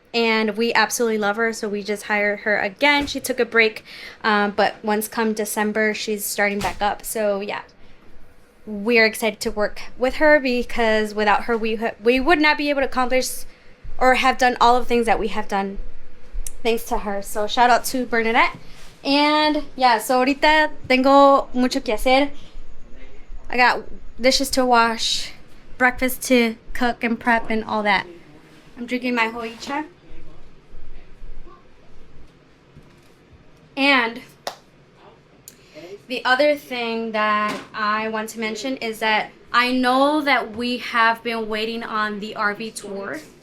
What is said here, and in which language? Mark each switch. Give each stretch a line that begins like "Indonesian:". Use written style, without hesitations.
English: And we absolutely love her. So we just hired her again. She took a break. But once come December, she's starting back up. So yeah, we're excited to work with her because without her, we would not be able to accomplish or have done all of the things that we have done thanks to her. So shout out to Bernadette. And yeah, so
Spanish: ahorita tengo mucho que hacer.
English: I got dishes to wash, breakfast to cook and prep and all that. I'm drinking my hoicha. And the other thing that I want to mention is that I know that we have been waiting on the RV tour.